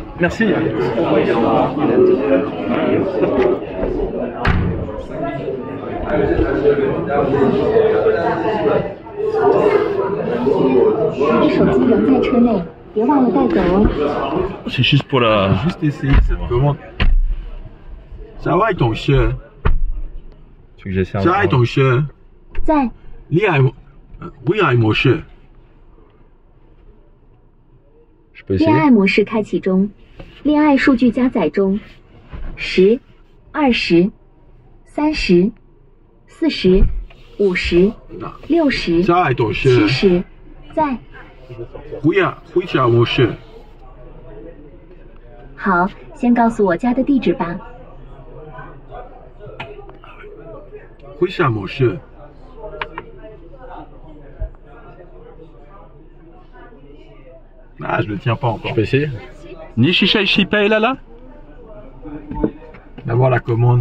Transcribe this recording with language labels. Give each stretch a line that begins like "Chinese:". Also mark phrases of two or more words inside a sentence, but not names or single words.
French: Merci. C'est juste pour la. Juste essayer cette commande. Ça va ton chien? Tu veux que j'essaie un Ça va peu. ton chien?
Chinese: 在
French: Oui, mon chien. Je peux
Chinese: 恋
French: essayer
Chinese: 爱模式开启中，恋爱数据加载中，10、20、30、40、50、60、
French: Ça va ton chien?
Chinese: 70，在。
French: Oui, mon chien.
Chinese: 好，先告诉我家的地址吧。
French: Oui, mon chien. Ah, je le tiens pas encore. Je peux essayer Nishisha Ishipa est là D'abord la commande.